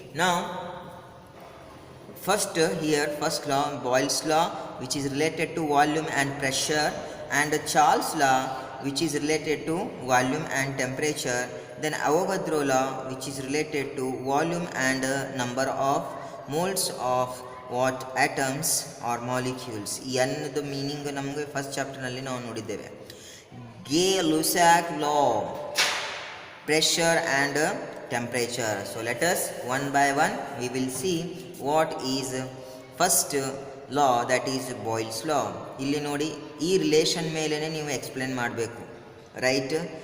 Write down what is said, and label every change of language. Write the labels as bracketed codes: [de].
[en] Now, first law, Boyle's law, which is related to volume and pressure, and Charles' law, which is related to volume and temperature. Then Avogadro law, which is related to volume and number of moles of what atoms or molecules. [kn] ಈ ಅನ್ನದ meaning ನಮಗೆ first ಚಾಪ್ಟರ್ನಲ್ಲಿ ನಾವು ನೋಡಿದ್ದೇವೆ. [en] Gay-Lussac law, pressure and temperature. So let us one by one we will see what is first law, that is Boyle's law. [kn] ಇಲ್ಲಿ ನೋಡಿ, ಈ relation ಮೇಲೇ ನೀವು ಎಕ್ಸ್ಪ್ಲೇನ್ ಮಾಡಬೇಕು, ರೈಟ್?